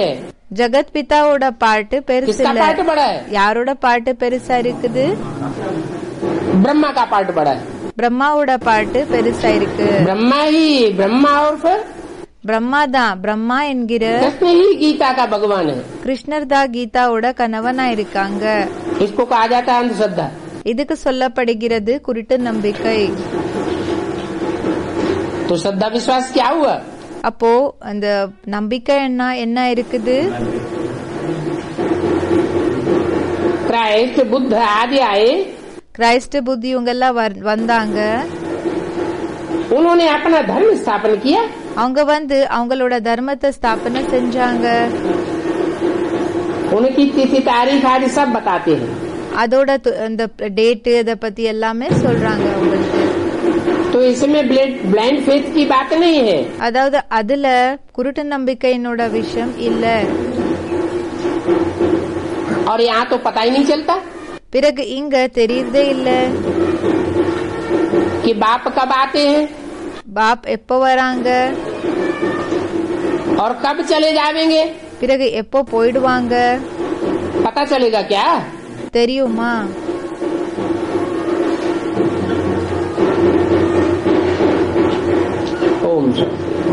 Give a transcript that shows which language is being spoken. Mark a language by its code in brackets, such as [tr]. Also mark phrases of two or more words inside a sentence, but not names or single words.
[ta] ஜகத் பிதாவோட பாட்டு பெருசு [hi] किसका [ta] இல்ல. [hi] पार्ट बड़ा है? [ta] யாரோட பாட்டு பெருசா இருக்குது? [hi] ब्रह्मा का पार्ट बड़ा है। [ta] பிரம்மாவோட பாட்டு பெருசா இருக்கு. [hi] ब्रह्मा ही ब्रह्मा और फिर [ta] பிரம்மா தான். பிரம்மா என்கிற [hi] कृष्ण ही गीता का भगवान है। [ta] கிருஷ்ணர் தான் கீதாவோட கணவனா இருக்காங்க. [hi] इसको कहा जाता है अंधश्रद्धा। [ta] இதுக்கு சொல்லப்படுகிறது குருட்டு நம்பிக்கை. [hi] तो श्रद्धा विश्वास क्या हुआ? [ta] அப்போ அந்த நம்பிக்கை என்ன இருக்குது? [hi] क्राइस्ट बुद्ध आदि आए, [ta] கிரைஸ்ட் புத்தி இவங்க எல்லாம் வந்தாங்க. [hi] उन्होंने अपना धर्म स्थापन किया। [ta] அவங்க அவங்களோட தர்மத்தை ஸ்தாபனை செஞ்சாங்க. [hi] उनकी तिथि तारीख आदि सब बताते हैं। [ta] அதோட அந்த டேட் அத பத்தி எல்லாமே சொல்றாங்க அவங்களுக்கு. [hi] तो इसमें [en] blind faith [hi] की बात नहीं है। [ta] அதாவது அதுல குருட்டு நம்பிக்கையினோட விஷயம் இல்ல. [hi] और यहाँ तो पता ही नहीं चलता [ta] பிறகு இங்க தெரியுதே இல்ல [hi] कि बाप कब आते हैं [ta] பாப் எப்போ வராங்க, [hi] और कब चले जाएंगे। [ta] பிறகு எப்போ போயிடுவாங்க [hi] पता चलेगा क्या? [ta] தெரியுமா? [hi] ओम शांति।